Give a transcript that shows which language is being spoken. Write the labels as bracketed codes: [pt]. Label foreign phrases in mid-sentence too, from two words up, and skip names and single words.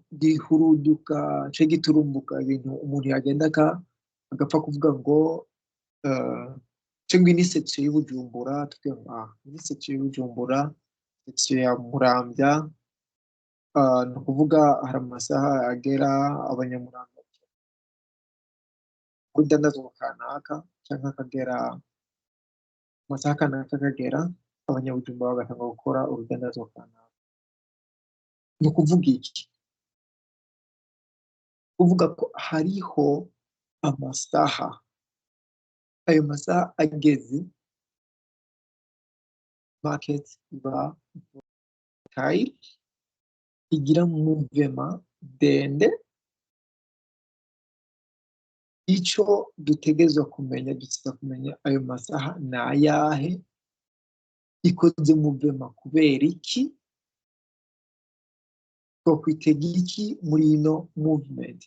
[rn] gihuruduka cyo giturumbuka ibintu umuntu yagenda agapfa kuvuga ngo cyangwa ni section y'Ubujumbura tukaba ni section y'Ubujumbura section ya Muramvya ni ukuvuga hari amasaha agera abanyamuranga udandazo kanaka cyangwa akagera amasaha kanaka akagera abanyabujumbura bagatanga gukora urudandazo kanaka. Ni ukuvuga iki? Uvuga ko hariho amasaha ayo masaha ageze market iba tight igira movement ndende. Icyo dutegerezwa kumenya ayo masaha ni ayahe ikoze movement kubera iki ko kwitega iki muri ino movement.